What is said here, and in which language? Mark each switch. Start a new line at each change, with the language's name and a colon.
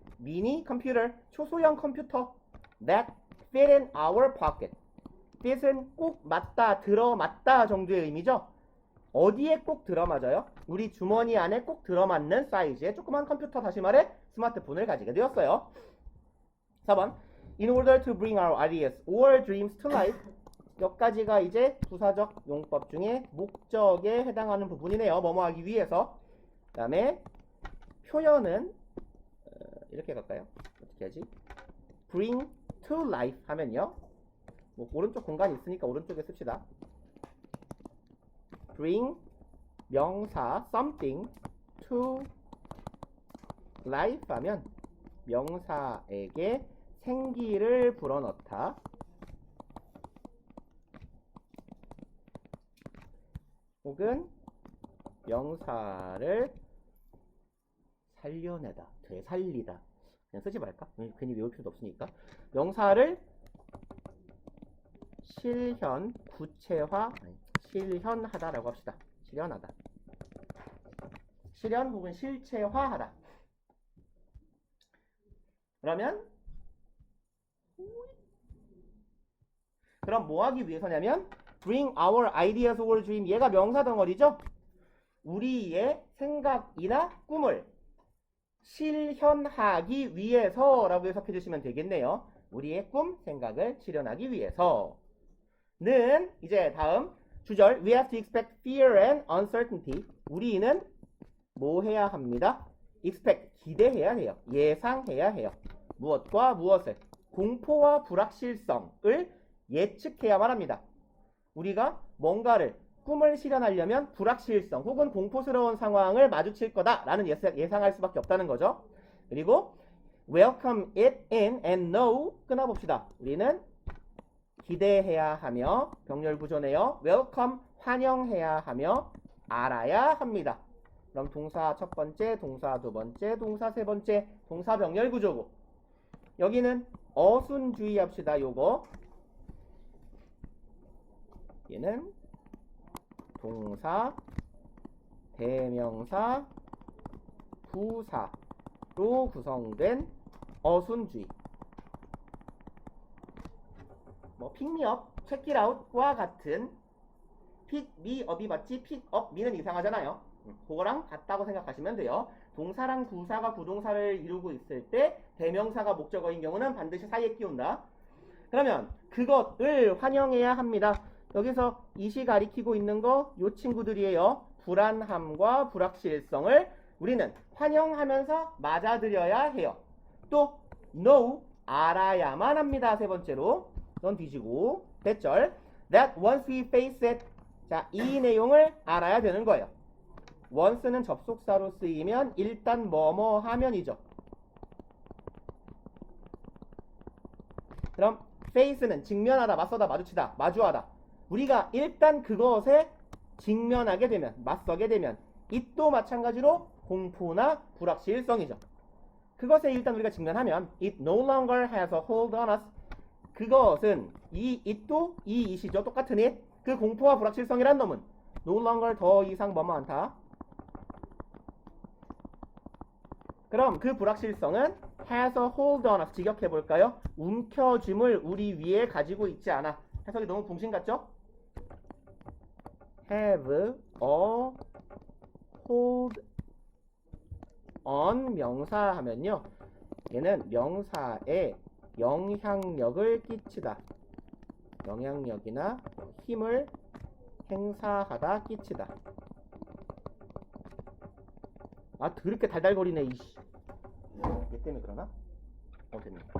Korean: 미니 컴퓨터, 초소형 컴퓨터.
English: That fit in our pocket.
Korean: fit은 꼭 맞다, 들어맞다 정도의 의미죠. 어디에 꼭 들어맞아요? 우리 주머니 안에 꼭 들어맞는 사이즈의 조그만 컴퓨터, 다시 말해 스마트폰을 가지게 되었어요. 4번.
English: In order to bring our ideas or dreams to life.
Korean: 여기까지가 이제 부사적 용법 중에 목적에 해당하는 부분이네요. 뭐뭐 하기 위해서. 그 다음에 표현은 이렇게 갈까요? 어떻게 하지? bring to life 하면요. 뭐 오른쪽 공간이 있으니까 오른쪽에 씁시다. bring 명사 something to life 하면 명사에게 생기를 불어넣다. 혹은 명사를 살려내다, 되살리다. 그냥 쓰지 말까? 괜히 외울 필요도 없으니까. 명사를 실현, 구체화, 실현하다라고 합시다. 실현하다. 실현 혹은 실체화하다. 그럼 뭐 하기 위해서냐면
English: bring our ideas or dream.
Korean: 얘가 명사 덩어리죠. 우리의 생각이나 꿈을 실현하기 위해서라고 해석해 주시면 되겠네요. 우리의 꿈, 생각을 실현하기 위해서는 이제 다음 주절
English: we have to expect fear and uncertainty.
Korean: 우리는 뭐 해야 합니다? expect, 기대해야 해요. 예상해야 해요. 무엇과 무엇을? 공포와 불확실성을 예측해야만 합니다. 우리가 뭔가를 꿈을 실현하려면 불확실성 혹은 공포스러운 상황을 마주칠 거다라는 예상할 수밖에 없다는 거죠. 그리고
English: welcome it in and know
Korean: 끊어봅시다. 우리는 기대해야 하며 병렬 구조네요. welcome 환영해야 하며 알아야 합니다. 그럼 동사 첫 번째, 동사 두 번째, 동사 세 번째, 동사 병렬 구조고. 여기는 어순 주의합시다. 요거. 얘는 동사, 대명사, 부사로 구성된 어순주의. 뭐 pick me up, check it out과 같은 pick me up이 맞지 pick up me는 이상하잖아요. 그거랑 같다고 생각하시면 돼요. 동사랑 부사가 부동사를 이루고 있을 때 대명사가 목적어인 경우는 반드시 사이에 끼운다. 그러면 그것을 환영해야 합니다. 여기서 이시 가리키고 있는 거 요 친구들이에요. 불안함과 불확실성을 우리는 환영하면서 맞아들여야 해요. 또 know 알아야만 합니다. 세 번째로 넌 뒤지고 대절
English: that once we face it.
Korean: 자, 이 내용을 알아야 되는 거예요. once는 접속사로 쓰이면 일단 뭐뭐 하면이죠. 그럼 face는 직면하다, 맞서다, 마주치다, 마주하다. 우리가 일단 그것에 직면하게 되면, 맞서게 되면 it도 마찬가지로 공포나 불확실성이죠. 그것에 일단 우리가 직면하면
English: it no longer has a hold on us.
Korean: 그것은 이 it도 이 it이죠. 똑같은 it. 그 공포와 불확실성이란 놈은 no longer 더 이상 뭐뭐 않다. 그럼 그 불확실성은
English: has a hold on us.
Korean: 직역해 볼까요? 움켜쥐음을 우리 위에 가지고 있지 않아. 해석이 너무 붕신 같죠? have a hold on 명사 하면요. 얘는 명사에 영향력을 끼치다. 영향력이나 힘을 행사하다, 끼치다. 아, 더럽게 달달거리네, 이씨. 얘 때문에 그러나? 됐네.